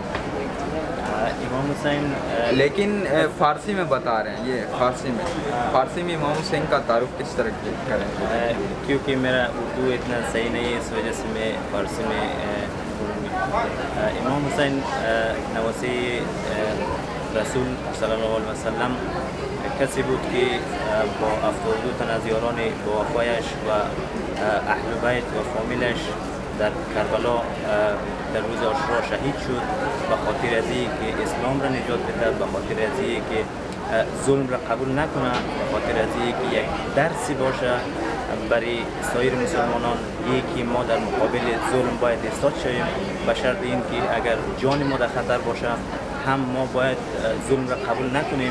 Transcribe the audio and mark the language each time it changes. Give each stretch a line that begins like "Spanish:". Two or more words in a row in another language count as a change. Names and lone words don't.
Urdu: इमाम हुसैन لیکن فارسی میں بتا رہے ہیں، یہ فارسی میں امام حسین کا تعارف کس طرح کریں? کیونکہ میرا اردو اتنا صحیح نہیں ہے، اس وجہ سے میں فارسی میں بولوں گی.
Persian: इमाम हुसैन नवासी رسول
Arabic: صلی الله علیه و سلم
Persian: کسی بود که با 72 تن از یاران با وفایش و اهل بیت و فامیلش در کربلا در روز عاشورا شهید شد، به خاطر از اینکه اسلام را نجات بده، به خاطر از اینکه ظلم را قبول نکنه، به خاطر از اینکه یک درسی باشه برای سایر مسلمانان، یکی ما در مقابل ظلم باید ایستاد شویم، به شرط اینکه اگر جان ما در خطر باشه هم ما باید ظلم را قبول نکنیم.